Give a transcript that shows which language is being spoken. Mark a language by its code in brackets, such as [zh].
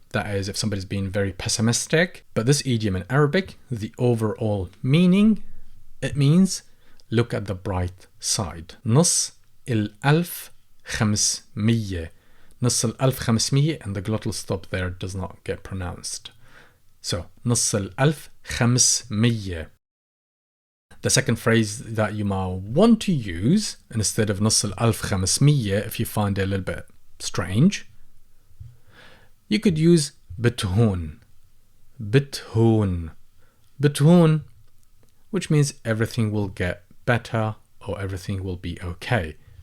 [en] That is if somebody's being very pessimistic. But this idiom in Arabic, the overall meaning, it means look at the bright side. [ar] نص الألف خمسمية. نص الألف خمسمية, [en] and the glottal stop there does not get pronounced. [ar] So نص الألف خمسمية. [en] The second phrase that you might want to use instead of [ar] نص الألف خمسمية, [en] if you find it a little bit strange, you could use بتهون. [ar] بتهون. [en] بتهون, which means everything will get better or everything will be okay.